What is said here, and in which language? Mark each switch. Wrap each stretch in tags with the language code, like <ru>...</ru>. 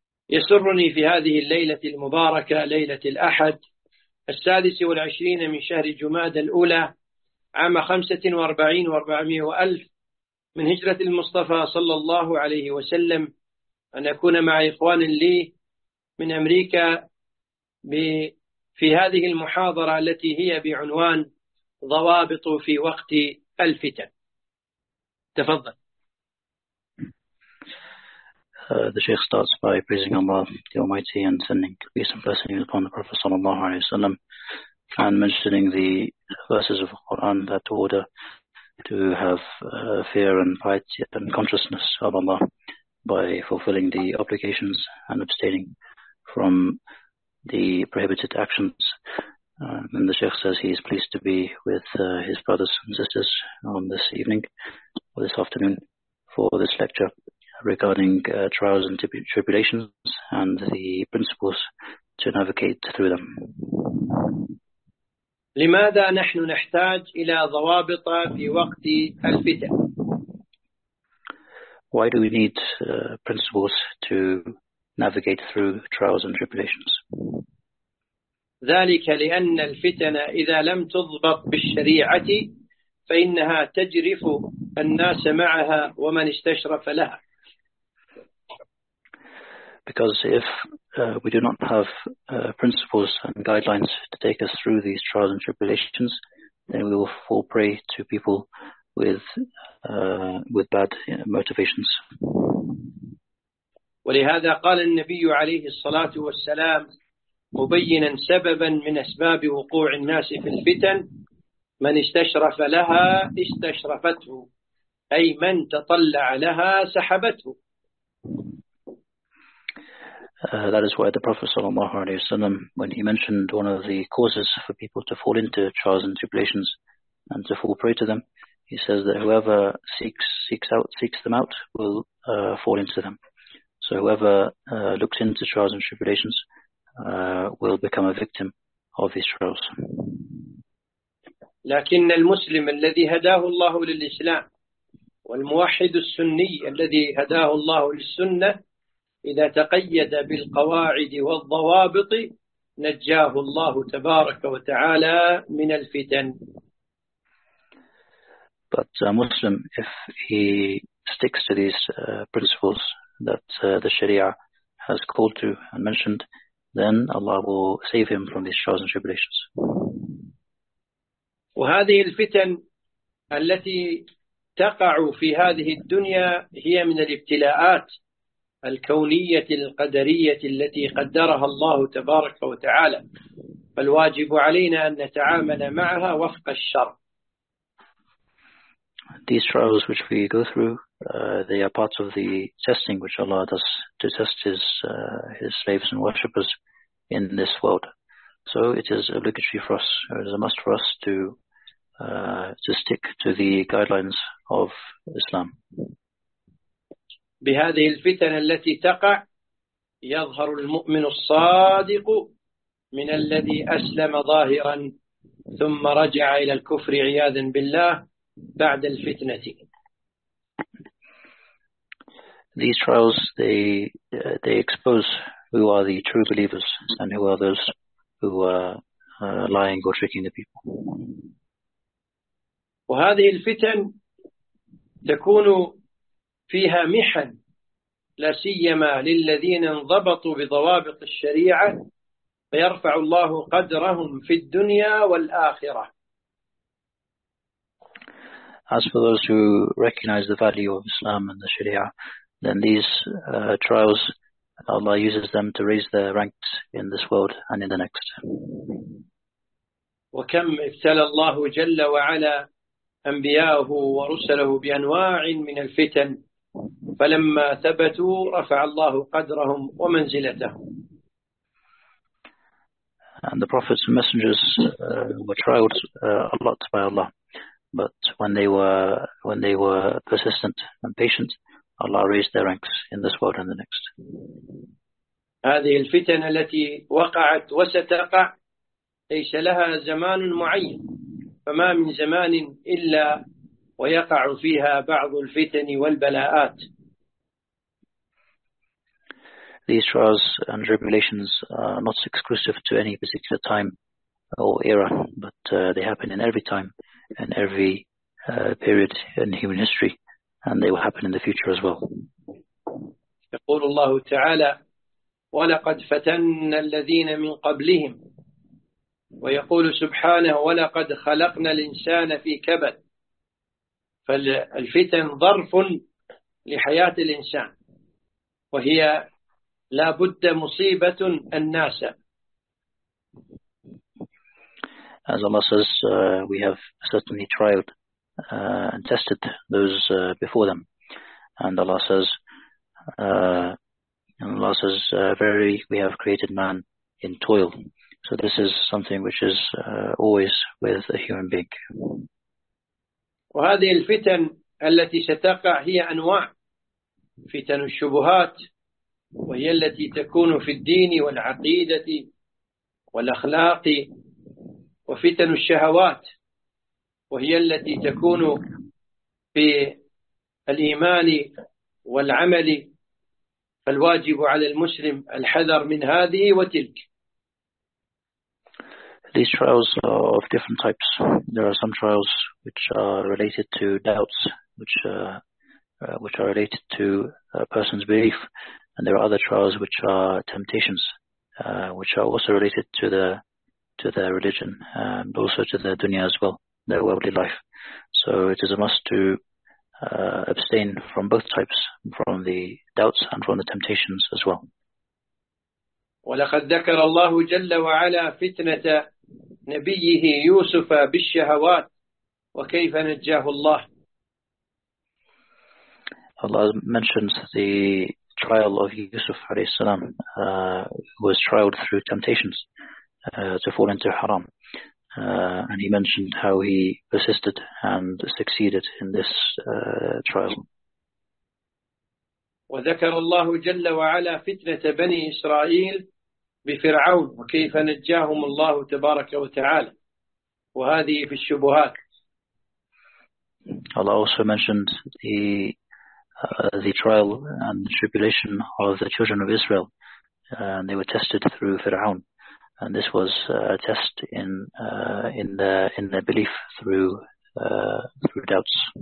<ar>يسرني في هذه الليلة المباركة، ليلة الأحد 26 من شهر جماد الأولى عام 45 و400 ألف من هجرة المصطفى صلى الله عليه وسلم، أن أكون مع إخوان لي من أمريكا في هذه المحاضرة التي هي بعنوان ضوابط في وقت الفتن. تفضل.</ar> <en>The Sheikh starts by praising Allah, the Almighty, and sending peace and blessings upon the Prophet</en> <ar>sallallahu alaihi wasallam,</ar> <en>and mentioning the verses of the Quran that order to have fear and piety and consciousness of Allah by fulfilling the obligations and abstaining from the prohibited actions. And the Sheikh says he is pleased to be with his brothers and sisters on this evening or this afternoon for this lecture regarding trials and tribulations and the principles to navigate through them.</en> <ar>لماذا نحن نحتاج إلى ضوابط في وقت الفتن؟</ar> <en>Why do we need principles to navigate through trials and tribulations?</en> <ar>ذلك لأن الفتن إذا لم تضبط بالشريعة فإنها تجرف الناس معها ومن استشرف لها.</ar> <en>Because if we do not have principles and guidelines to take us through these trials and tribulations, then we will fall prey to people with bad motivations.</en> <ar>ولهذا قال النبي عليه الصلاة والسلام مبينا سببا من أسباب وقوع الناس في الفتن: من استشرف لها استشرفته، أي من تطلع لها سحبته.</ar> <en>That is why the Prophet</en> <ar>sallallahu alaihi wasallam,</ar> <en>when he mentioned one of the causes for people to fall into trials and tribulations and to fall prey to them, he says that whoever seeks them out will fall into them. So whoever looks into trials and tribulations will become a victim of these trials.</en> <ar>لكن المسلم الذي هداه الله للإسلام والموحد السني الذي هداه الله للسنة إذا تقيد بالقواعد والضوابط نجاه الله تبارك وتعالى من الفتن.</ar> <en>But a Muslim, if he sticks to these principles that the Sharia has called to and mentioned, then Allah will save him from these trials and tribulations.</en> <ar>وهذه الفتن التي تقع في هذه الدنيا هي من الابتلاءات الكونية القدرية التي قدرها الله تبارك وتعالى، فالواجب علينا أن نتعامل معها وفق الشرع.</ar> <en>These trials which we go through, they are parts of the testing which Allah does to test his slaves and worshippers in this world. So it is obligatory for us, or it is a must for us to stick to the guidelines of Islam.</en> <ar>بهذه الفتن التي تقع يظهر المؤمن الصادق من الذي أسلم ظاهرا ثم رجع إلى الكفر عياذا بالله بعد الفتنة.</ar> <en>These trials, they expose who are the true believers and who are those who are lying or tricking the people.</en> <ar>وهذه الفتن تكون فيها محن لا سيما للذين انضبطوا بضوابط الشريعة فيرفع الله قدرهم في الدنيا والآخرة.</ar> <en>As for those who recognize the value of Islam and the Sharia, then these trials, Allah uses them to raise their ranks in this world and in the next.</en> <ar>وكم ابتلى الله جل وعلا أنبياءه ورسله بأنواع من الفتن فلما ثبتوا رفع الله قدرهم ومنزلتهم.</ar> <en>And the prophets and messengers were trialed a lot by Allah. But when they were persistent and patient, Allah raised their ranks in this world and the next.</en> <ar>هذه الفتن التي وقعت وستقع ليس لها زمان معين، فما من زمان إلا ويقع فيها بعض الفتن والبلاءات.</ar> <en>These trials and tribulations are not exclusive to any particular time or era, but they happen in every time. In every period in human history, and they will happen in the future as well.</en> <ar>يقول الله تعالى ولقد فتن الذين من قبلهم ويقول سبحانه ولقد خلقنا الإنسان في كبد. فالفتن ظرف لحياة الإنسان وهي لا بد مصيبة الناس.</ar> <en>As Allah says, we have certainly tried and tested those before them. And Allah says, verily, we have created man in toil. So this is something which is always with a human being.</en> <ar>وهذه الفتن التي ستقع هي أنواع فتن الشبهات وهي التي تكون في الدين والعقيدة والأخلاق وفتن الشهوات وهي التي تكون في الإيمان والعمل. فالواجب على المسلم الحذر من هذه وتلك.</ar> <en>These trials are of different types. There are some trials which are related to doubts, which are related to a person's belief, and there are other trials which are temptations, which are also related to their religion, but also to their dunya as well, their worldly life. So it is a must to abstain from both types, from the doubts and from the temptations as well.</en> <ar>ولقد ذكر الله جل وعلا فتنة نبيه يوسف بالشهوات وكيف نجاه الله.</ar> <en>Allah mentions the trial of Yusuf</en> <ar>عليه السلام,</ar> <en>who was trialed through temptations to fall into haram. And he mentioned how he persisted and succeeded in this trial.</en> <ar>وذكر الله جل وعلا فتنة بني إسرائيل بفرعون وكيف نجاهم الله تبارك وتعالى وهذه في الشبهات.</ar> <en>Allah also mentioned the trial and the tribulation of the children of Israel, and they were tested through Fir'aun. And this was a test in their belief through doubts.</en>